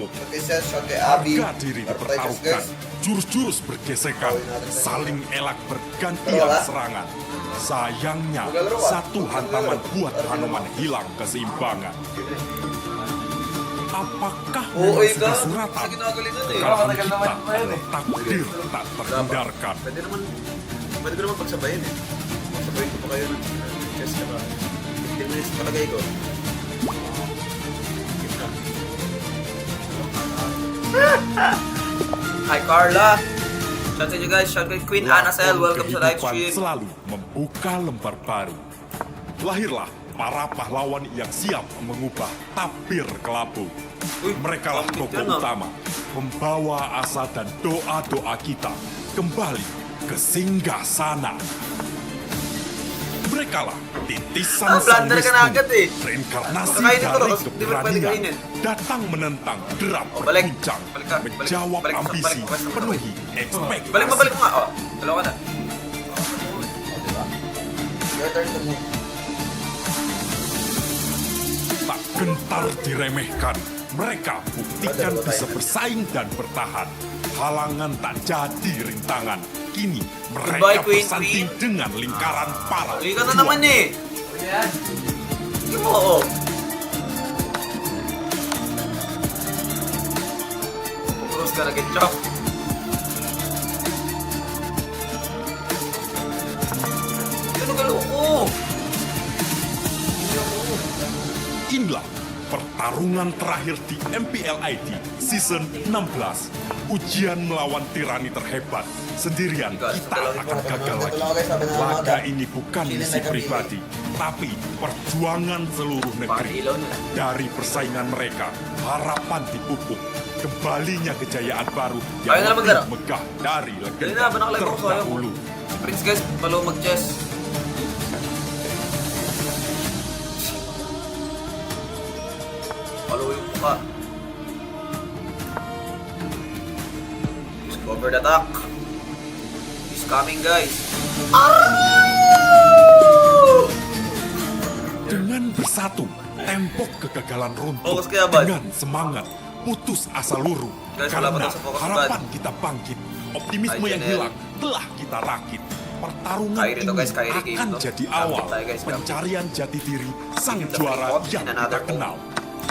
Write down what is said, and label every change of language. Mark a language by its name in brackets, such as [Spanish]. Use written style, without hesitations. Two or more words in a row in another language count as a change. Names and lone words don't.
[Indonesian] Harga diri dipertaruhkan, jurus-jurus bergesekan, saling elak bergantian serangan. Sayangnya, satu hantaman buat Hanoman hilang keseimbangan. Apakah memang sudah suratan? Kekalahan kita adalah takdir tak terhindarkan. [Filipino] Pwede ko naman pagsabayin eh. Pagsabayin ko pa kayo ng chest ka ba? [English] 15 minutes [Filipino] palagay ko. Hi Carla! [English] Shout out you guys, shout out Queen Anasel, welcome to live stream. [Indonesian] Selalu membuka lembar baru. Lahirlah para pahlawan yang siap mengubah tabir kelabu. Mereka lah tokoh utama, pembawa asa dan doa-doa kita kembali ke singgah sana. Mereka lah titisan sang Wisnu, reinkarnasi dari keberanian, datang menentang derap berguncang, menjawab ambisi, penuhi ekspektasi. [Filipino] Balik mo nga, oh. Dalawa ka na. [English] Your turn to move. [Indonesian] Tak gentar diremehkan, mereka buktikan bisa bersaing dan bertahan. Halangan tak jadi rintangan. Kini mereka bersanding dengan lingkaran para [Filipino] Uli ka na naman eh. Hindi mo, oh. Terus ka nag-chop. Ano ka loko? [Indonesian] Inilah pertarungan terakhir di MPLID Season 16. Ujian melawan tirani terhebat. Sendirian kita akan gagal lagi. Laga ini bukan misi pribadi, tapi perjuangan seluruh negeri. Dari persaingan mereka, harapan dipupuk. Kembalinya kejayaan baru yang lebih megah dari legenda terdahulu. [Filipino] Prince guys, kalau mag-chess. Follow yung muka. [English] Discover the attack. He's coming guys. [Indonesian] Dengan bersatu, tembok kegagalan runtuh. Dengan semangat, putus asa luruh. Karena harapan kita bangkit. Optimisme yang hilang telah kita rakit. Pertarungan ini akan jadi awal pencarian jati diri sang juara yang kita kenal.